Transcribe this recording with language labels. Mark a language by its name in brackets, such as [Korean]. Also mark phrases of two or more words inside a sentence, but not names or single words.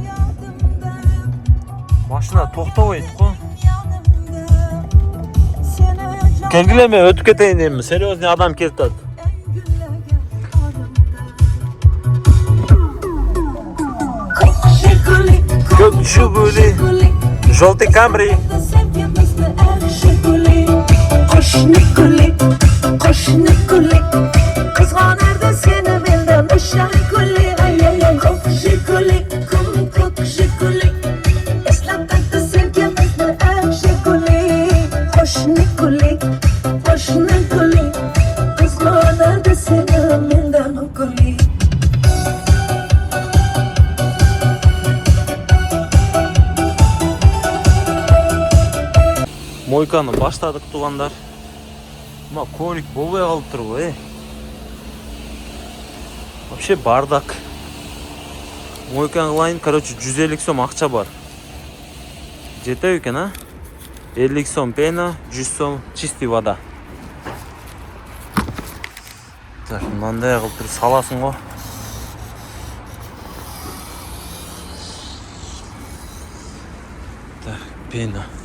[Kyrgyz] Машина токтобойт кой. Келгиле, мен өтүп кетейин дейм. Серьезный адам келип атат. Көк Жигули, желтый Камри. [Uzbek] Qo'shni kullik, qizg'onardi seni mendan o'shan kullik. Qo'shni kullik, qo'shni kullik, eslab qaytdi sevgimizni o'sha kullik. Qo'shni kullik, qizg'onardi seni mendan kullik. [Kyrgyz] Мойканы баштадык, туугандар. Ма коврик болбой калып турбу, [Russian] Вообще бардак. [Kyrgyz] Мойканы кылайын, короче, 150 сом акча бар. жетеби экен, а? 50 сом пена, 100 сом [Russian] чистый вода. [Kyrgyz] Так, мындай кылып туруп саласың го. Так, пена.